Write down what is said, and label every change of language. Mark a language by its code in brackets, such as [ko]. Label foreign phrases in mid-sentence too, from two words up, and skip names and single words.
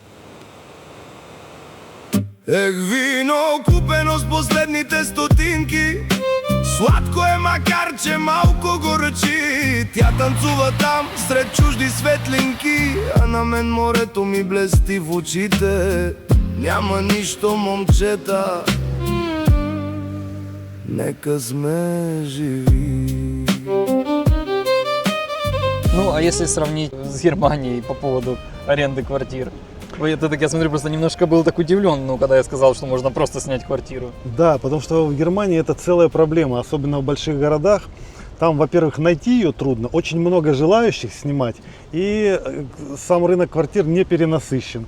[bg] Ех, вино, купено с последните стотинки, сладко е, макар че малко горчи. Тя танцува там, сред чужди светлинки, а на мен морето ми блести в очите. Няма нищо, момчета, нека сме живи. [ru] Ну, а если сравнить с Германией по поводу аренды квартир? Это так, я смотрю, просто немножко был так удивлен, ну, когда я сказал, что можно просто снять квартиру. Да, потому что в Германии это целая проблема, особенно в больших городах. Там, во-первых, найти ее трудно, очень много желающих снимать, и сам рынок квартир не перенасыщен.